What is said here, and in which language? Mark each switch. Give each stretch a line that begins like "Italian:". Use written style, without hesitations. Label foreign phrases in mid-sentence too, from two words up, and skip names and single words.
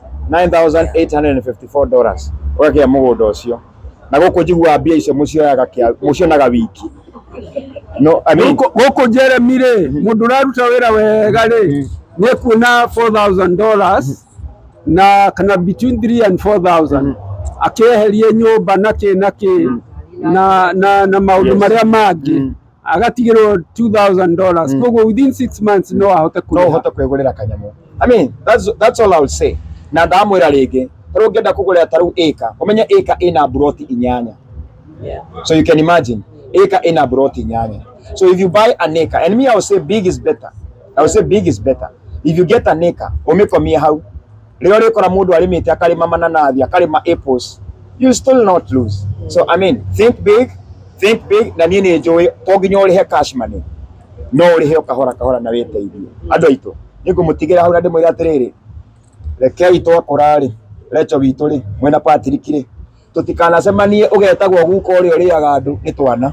Kikuyu: $9,854 ũgakĩa mũgũnda ũcio na gũkũ njiguaga mbia icio mũcionaga wiki.
English: No, I mean
Kikuyu: gũkũ Jeremy rĩ mũndũ ũraruta wĩra wega rĩ nĩ kuona $4,000 na kana
English: between 3 and 4,000
Kikuyu: akĩeherie nyũmba na kĩ na maũndũ marĩa mangĩ agatigĩrwo $2,000. Koguo
English: within 6 months
Kikuyu: no ahote kwĩgũrĩra kanyamũ.
English: I mean that's all I will say.
Kikuyu: Na ndamwĩra rĩngĩ tarũ ngĩenda kũgũrĩra tarũ ĩka ũmenye ĩka ĩna broti 8.
English: So you can imagine
Kikuyu: ĩka ĩna broti 8.
English: So if you buy an acre, and me I will say big is better. If you get an acre
Kikuyu: ũmĩkomie hau rĩo rĩkora mũndũ arĩmĩte akarĩma mananathi akarĩma apples,
English: you still not lose. So I mean think big
Kikuyu: na niĩ nĩ njũĩ to nginya ũrĩhe
English: cash money
Kikuyu: no ũrĩhe kahora na wĩteithie andũ aitũ Nĩngũmũtigĩra hau na ndĩmwĩre atĩrĩrĩ, rekei twakũra rĩ, Recho witũ rĩ, mwena Patrick rĩ, tũtikanacemanie ũgetagwo guka ũrĩa ũrĩaga andũ nĩ twana.